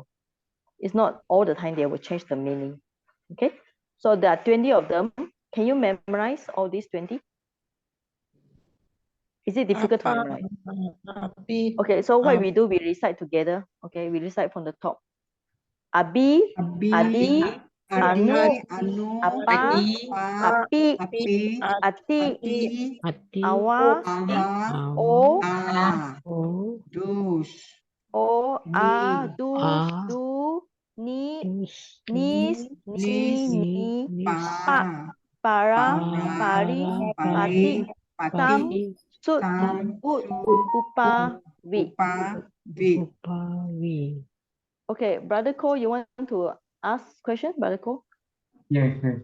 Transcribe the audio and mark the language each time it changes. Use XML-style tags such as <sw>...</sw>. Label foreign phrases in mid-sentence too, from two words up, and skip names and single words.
<en>It's not all the time they will change the meaning, okay? So there are 20 of them. Can you memorize all these 20? Is it difficult to memorize? Okay, so what we do, we recite together. Okay, we recite from the top.</en> <sa>Abi, adi, anu, apa, api, ati, awa, o, Dus. o, a, Ni. du, ni, nis, ni, pa, para, pari, pati, tam, sut, ut, upa, vi.</sa> <en>Okay, Brother Ko, you want to ask question, Brother Ko? Yes, yes.</en>